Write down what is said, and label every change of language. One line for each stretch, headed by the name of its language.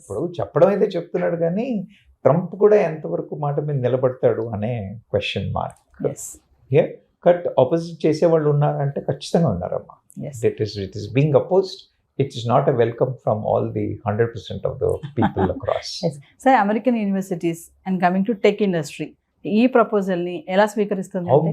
Telugu: ఇప్పుడు చెప్పడం అయితే చెప్తున్నాడు, కానీ ట్రంప్ కూడా ఎంతవరకు మాట మీద నిలబడతాడు అనే question mark.
English: yes
Telugu: cut opposite చేసేవాళ్ళు ఉన్నారంటే ఖచ్చితంగా ఉన్నారమ్మా.
English: Yes It is being opposed. It is not a welcome from all the 100% of the people across. Yes. Sir, American universities and coming to tech industry
Telugu: ఈ ప్రపోజల్ని ఎలా స్వీకరిస్తుంది అంటే?